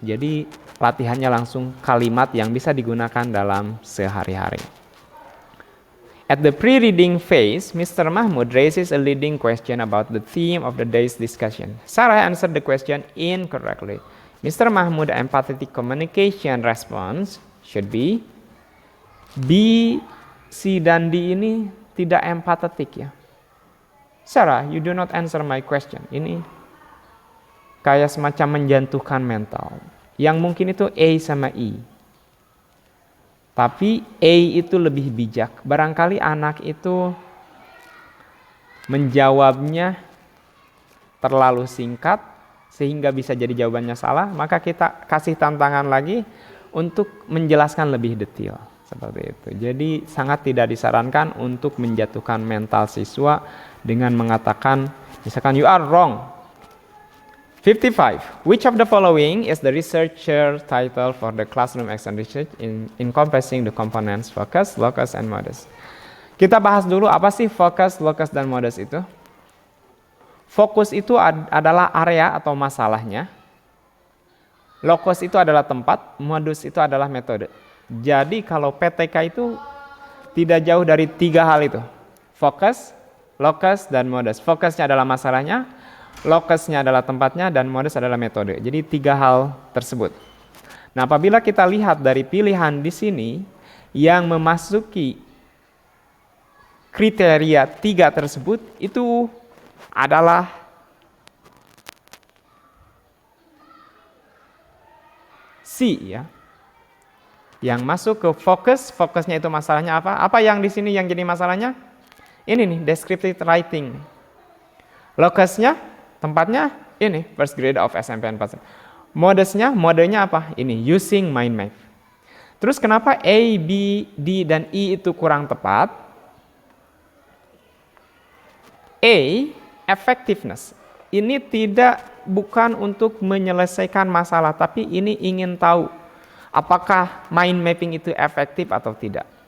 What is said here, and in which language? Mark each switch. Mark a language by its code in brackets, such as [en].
[id] Jadi latihannya langsung kalimat yang bisa digunakan dalam sehari-hari. [en] At the pre-reading phase, Mr. Mahmud raises a leading question about the theme of the day's discussion. Sarah answered the question incorrectly. Mr. Mahmud empathetic communication response should be B, C, [id] dan D ini tidak empathetic ya. [en] Sarah, you do not answer my question. [id] Ini kayak semacam menjatuhkan mental. Yang mungkin itu A sama E. Tapi A itu lebih bijak. Barangkali anak itu menjawabnya terlalu singkat sehingga bisa jadi jawabannya salah. Maka kita kasih tantangan lagi untuk menjelaskan lebih detail. Seperti itu. Jadi sangat tidak disarankan untuk menjatuhkan mental siswa dengan mengatakan, misalkan [en] you are wrong. 55. Which of the following is the researcher title for the classroom action research in encompassing the components focus, locus, and modus? [id] Kita bahas dulu apa sih focus, locus, dan modus itu. Fokus itu adalah area atau masalahnya. Locus itu adalah tempat, modus itu adalah metode. Jadi kalau PTK itu tidak jauh dari 3 hal itu. Fokus, locus, dan modus. Fokusnya adalah masalahnya, locusnya adalah tempatnya, dan modus adalah metode. Jadi 3 hal tersebut. Nah, apabila kita lihat dari pilihan di sini yang memasuki kriteria 3 tersebut, itu adalah C ya. Yang masuk ke fokus, fokusnya itu masalahnya apa? Apa yang di sini yang jadi masalahnya? Ini nih, [en] descriptive writing. [id] Locusnya, tempatnya ini [en] first grade of SMP 4. [id] Modenya apa? Ini [en] using mind map. [id] Terus kenapa A, B, D, dan E itu kurang tepat? A, effectiveness. Ini bukan untuk menyelesaikan masalah, tapi ini ingin tahu apakah mind mapping itu efektif atau tidak.